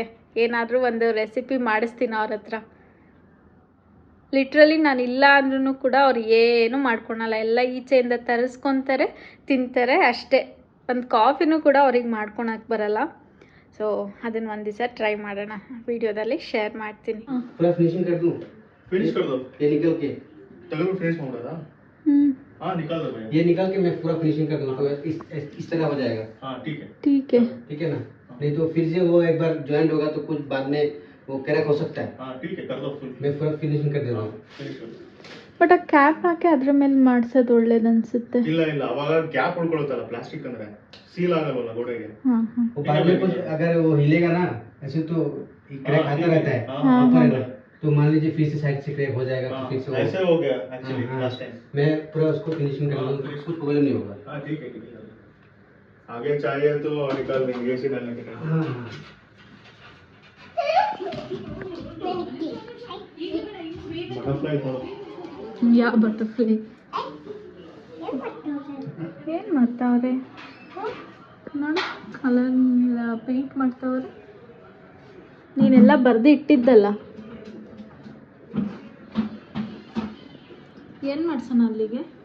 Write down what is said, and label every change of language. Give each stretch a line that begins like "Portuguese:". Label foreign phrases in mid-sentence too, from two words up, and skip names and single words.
Kannada: ಏನಾದರೂ ಒಂದು ರೆಸಿಪಿ ಮಾಡಿಸ್ತೀನಿ ಅವ್ರ ಹತ್ರ. ಲಿಟ್ರಲಿ ನಾನು ಇಲ್ಲ ಅಂದ್ರೂ ಕೂಡ ಅವ್ರು ಏನೂ ಮಾಡ್ಕೊಳಲ್ಲ, ಎಲ್ಲ ಈಚೆಯಿಂದ ತರಿಸ್ಕೊತಾರೆ, ತಿಂತಾರೆ ಅಷ್ಟೇ. ಒಂದು ಕಾಫಿನೂ ಕೂಡ ಅವ್ರಿಗೆ ಮಾಡ್ಕೊಳಕ್ಕೆ ಬರಲ್ಲ. ಸೊ ಅದನ್ನು ಒಂದು ದಿವಸ ಟ್ರೈ ಮಾಡೋಣ, ವಿಡಿಯೋದಲ್ಲಿ ಶೇರ್ ಮಾಡ್ತೀನಿ.
Hindi: फिनिश कर दो, ये निकल के तगड़ फिनिश हो रहा था। हाँ निकाल दो भैया। ये निकाल के मैं पूरा फिनिशिंग कर दूंगा, तो इस तरह हो जाएगा। हाँ ठीक है। ठीक है, ठीक है ना, नहीं तो फिर से वो एक बार ज्वाइंट होगा तो कुछ बाद में वो क्रैक हो सकता है। हाँ ठीक है, कर दो फुल। मैं पूरा फिनिशिंग कर देता हूँ। फिनिश कर दो।
Kannada: ಬಟ್ ಆ ಕ್ಯಾಪ್ ಹಾಕಿ ಅದ್ರ ಮೇಲೆ ಮಾಡಿಸೋದು ಒಳ್ಳೇದು ಅನ್ಸುತ್ತೆ. ಇಲ್ಲ ಇಲ್ಲ, ಅವಾಗ ಗ್ಯಾಪ್ ಉಳ್ಕೊಳ್ಳುತ್ತಲ್ಲ ಪ್ಲಾಸ್ಟಿಕ್ ಅಂದ್ರೆ, ಸೀಲ್ ಆಗಲ್ವಲ್ಲ ಗೋಡೆಗೆ. ಹಾಂ ಹಾಂ
Hindi: वो बाद में कुछ अगर वो हिलेगा ना ऐसे तो क्रैक हाँ, आता ठीक है। रहता है हाँ, ऊपर हाँ, है ना, तो मान लीजिए फिर से साइड से क्रैक हो जाएगा, तो फिर से वो- ऐसे हो गया एक्चुअली हाँ, लास्ट टाइम। मैं पूरा उसको फिनिशिंग कर हाँ, दूंगा, finish। कुछ प्रॉब्लम नहीं होगा। हाँ ठीक है ठीक है। आगे चाहिए तो निकाल देंगे, ऐसे डालने के टाइम। हाँ बटरफ्लाई थोड़ा
Kannada: ಯಾವ ಬಟರ್ಫ್ಲೈ ಏನು ಮಾಡ್ತಾವ್ರೆ ನೋಡಿ, ಕಲರ್ ಪೇಂಟ್ ಮಾಡ್ತಾವ್ರೆ. ನೀನೆಲ್ಲ ಬರೆದು ಇಟ್ಟಿದ್ದಲ್ಲ, ಏನು ಮಾಡ್ಸೋಣ ಅಲ್ಲಿಗೆ?